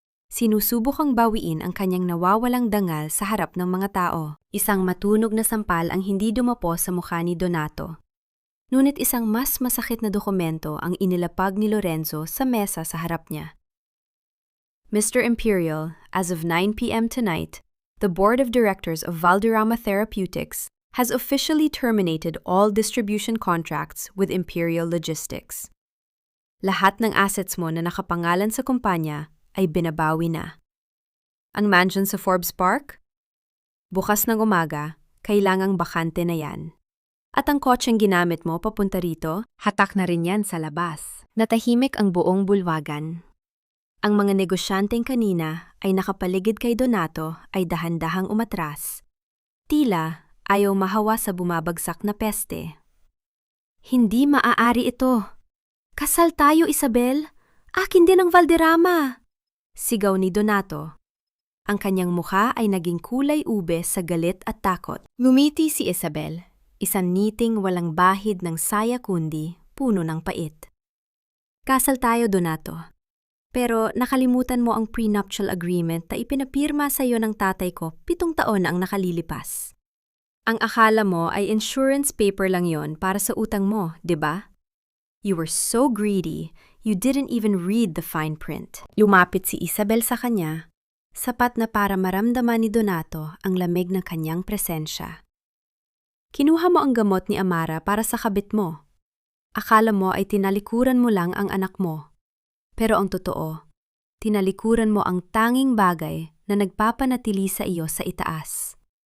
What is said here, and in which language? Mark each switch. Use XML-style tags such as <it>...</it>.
<tl>Sinusubok ang bawiin ang kanyang nawawalang dangal sa harap ng mga tao. Isang matunog na sampal ang hindi dumapo sa mukha ni Donato. Ngunit isang mas masakit na dokumento ang inilapag ni Lorenzo sa mesa sa harap niya.</tl> <en>Mr. Imperial, as of 9 p.m. tonight, the Board of Directors of Valderrama Therapeutics has officially terminated all distribution contracts with Imperial Logistics.</en> <tl>Lahat ng assets mo na nakapangalan sa kumpanya ay binabawi na. Ang mansion sa Forbes Park? Bukas ng umaga, kailangang bakante na yan. At ang kotseng ginamit mo papunta rito, hatak na rin yan sa labas. Natahimik ang buong bulwagan. Ang mga negosyanteng kanina ay nakapaligid kay Donato ay dahan-dahang umatras. Tila ayaw mahawa sa bumabagsak na peste. Hindi maaari ito. Kasal tayo, Isabel. Akin din ang Valderrama. Sigaw ni Donato. Ang kanyang mukha ay naging kulay ube sa galit at takot. Ngumiti si Isabel, isang ngiting walang bahid ng saya kundi puno ng pait. Kasal tayo, Donato. Pero nakalimutan mo ang prenuptial agreement na ipinapirma sa iyo ng tatay ko 7 taon na ang nakalilipas. Ang akala mo ay insurance paper lang yon para sa utang mo, di ba?</tl> <en>You were so greedy, you didn't even read the fine print.</en> <tl>Lumapit si Isabel sa kanya, sapat na para maramdaman ni Donato ang lamig ng kanyang presensya. Kinuha mo ang gamot ni Amara para sa kabit mo. Akala mo ay tinalikuran mo lang ang anak mo. Pero ang totoo, tinalikuran mo ang tanging bagay na nagpapanatili sa iyo sa itaas.</tl>